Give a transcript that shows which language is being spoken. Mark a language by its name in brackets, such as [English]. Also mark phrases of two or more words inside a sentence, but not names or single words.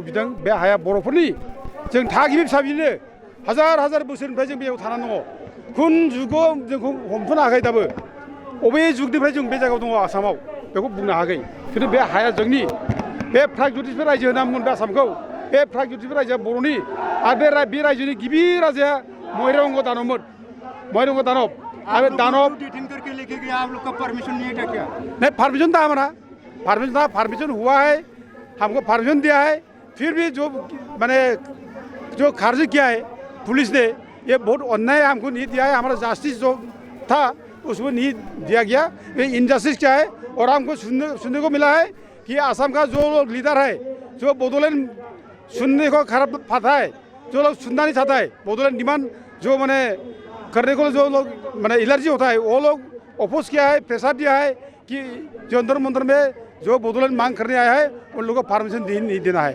[Bodo] बिदों बे हाया बर'फोरनि जों थागिबि फिसा बिनो हाजार हाजार बोसोरनिफ्राय जों बेयाव थानानै दङ खुन जुगाव जोंखौ हमथ'नो हायाखै दाबो अबे जुगनिफ्राय जों बे जायगायाव दङ आसामाव बेखौ बुंनो हायाखै खिन्थु बे हाया जोंनि बे प्रागज्यतिसफोर रायजो होनना बुंगोन बे आसामखौ बे प्रागज्यतिसफोर रायजोआ बर'नि आरो बे रायजोनि गिबि राजाया महिरंग दानबमोन महिरंग दानब आरो दानब [Hindi] करके लेके गया आप लोग का परमिशन नहीं था क्या? नहीं परमिशन था हमारा परमिशन हुआ है हमको परमिशन दिया है फिर भी जो मैंने जो खारिज किया है पुलिस ने ये बहुत अन्याय हमको नहीं दिया है हमारा जस्टिस जो था उसको नहीं दिया गया ये इनजस्टिस क्या है और हमको सुनने को मिला है कि असम का जो लीडर है जो बडोलैंड सुनने को खराब पाता है जो लोग सुनना नहीं चाहता है बडोलैंड डिमांड जो मैंने करने को जो लोग मैंने एलर्जी होता है वो लोग अपोज किया है प्रेशर दिया है कि जंतर मंतर में जो बडोलैंड मांग करने आया है उन लोगों को परमिशन नहीं देना है।